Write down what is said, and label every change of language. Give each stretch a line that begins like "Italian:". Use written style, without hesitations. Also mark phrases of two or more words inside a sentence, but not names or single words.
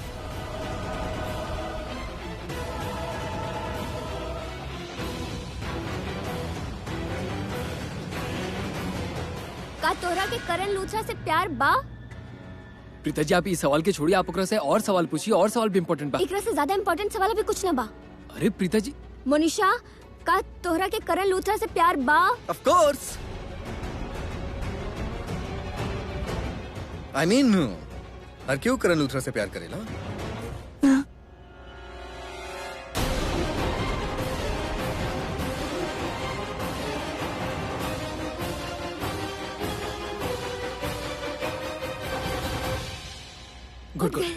Bhojpuri: का तोरा के करण लूथरा से प्यार बा? प्रीता जी, आप इस सवाल के छोड़िए, आप ओकरा से और सवाल पूछिए। और सवाल भी इम्पोर्टेंट बा। एकरा से ज्यादा इम्पोर्टेंट सवाल अभी कुछ ना बा। अरे प्रीता जी, मोनिशा, का तोहरा के करण लूथरा से प्यार बा?
English: Of course. I mean,
Bhojpuri: हर क्यों करण लूथरा से प्यार करेला?
English: good good.